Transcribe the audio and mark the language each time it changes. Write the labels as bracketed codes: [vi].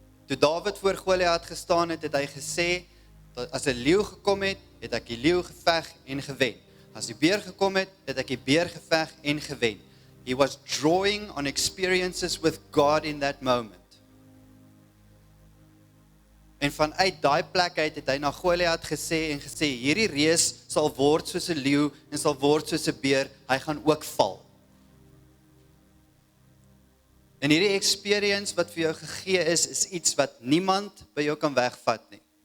[af] Toe Dawid voor Goliat gestaan het, het hy gesê, dat as 'n leeu gekom het, het ek die leeu geveg en gewen. As die beer gekom het, het ek die beer geveg en gewen. [en] He was drawing on experiences with God in that moment. [af] En vanuit daai plek uit het hy na Goliat gesê, hierdie reus sal word soos 'n leeu en sal word soos 'n beer, hy gaan ook val. En hierdie experience wat vir jou gegee is iets wat niemand by jou kan wegvat nie.